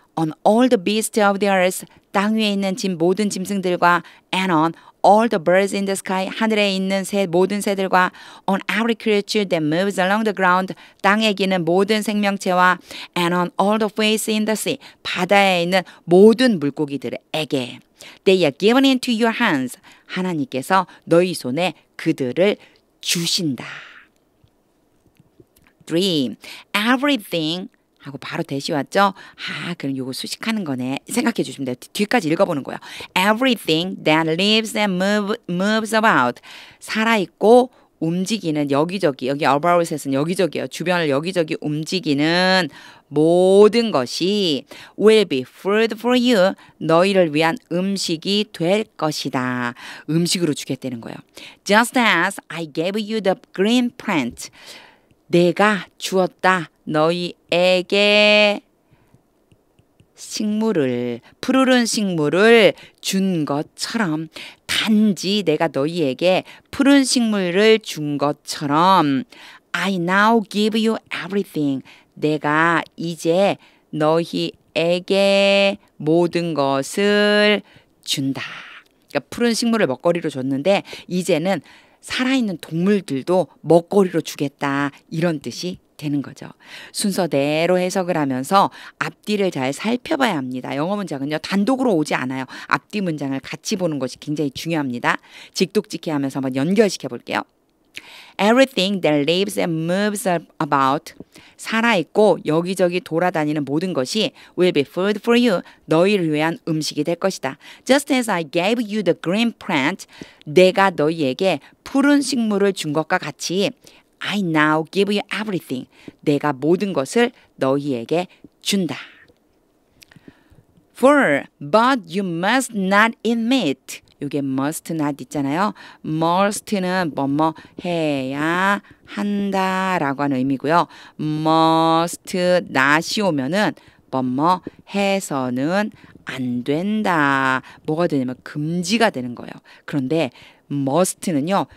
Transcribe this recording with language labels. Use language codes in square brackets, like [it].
[en] On all the beasts of the earth [ko] 땅 위에 있는 모든 짐승들과 [en] and on all the birds in the sky [ko] 하늘에 있는 모든 새들과 [en] on every creature that moves along the ground [ko] 땅에 기는 모든 생명체와 [en] and on all the fish in the sea [ko] 바다에 있는 모든 물고기들에게 [en] they are given into your hands [ko] 하나님께서 너희 손에 그들을 주신다. 3. Everything 하고 바로 대시 왔죠? 그럼 요거 수식하는 거네. 생각해 주시면 돼요. 뒤까지 읽어보는 거예요. [en] Everything that lives and moves about. [ko] 살아있고 움직이는 여기저기, 여기 about에서는 여기저기요. 주변을 여기저기 움직이는 모든 것이 [en] will be food for you. [ko] 너희를 위한 음식이 될 것이다. 음식으로 주겠다는 거예요. Just as I gave you the green plant. 내가 주었다. 너희에게 식물을 푸르른 식물을 준 것처럼 단지 내가 너희에게 푸른 식물을 준 것처럼 [en] I now give you everything. [ko] 내가 이제 너희에게 모든 것을 준다. 그러니까 푸른 식물을 먹거리로 줬는데 이제는 살아있는 동물들도 먹거리로 주겠다. 이런 뜻이 되는 거죠. 순서대로 해석을 하면서 앞뒤를 잘 살펴봐야 합니다. 영어 문장은요. 단독으로 오지 않아요. 앞뒤 문장을 같이 보는 것이 굉장히 중요합니다. 직독직해 하면서 한번 연결시켜 볼게요. [en] Everything that lives and moves about [ko] 살아있고 여기저기 돌아다니는 모든 것이 [en] will be food for you [ko] 너희를 위한 음식이 될 것이다. [en] Just as I gave you the green plant [ko] 내가 너희에게 푸른 식물을 준 것과 같이 [en] I now give you everything [ko] 내가 모든 것을 너희에게 준다. [en] 4. But you must not eat meat [ko] 이게 [en] must not [ko] 있잖아요. must는 뭐뭐 해야 한다라고 하는 의미고요. must not이 오면은 뭐뭐 해서는 안 된다. 뭐가 되냐면 금지가 되는 거예요. 그런데 must는요.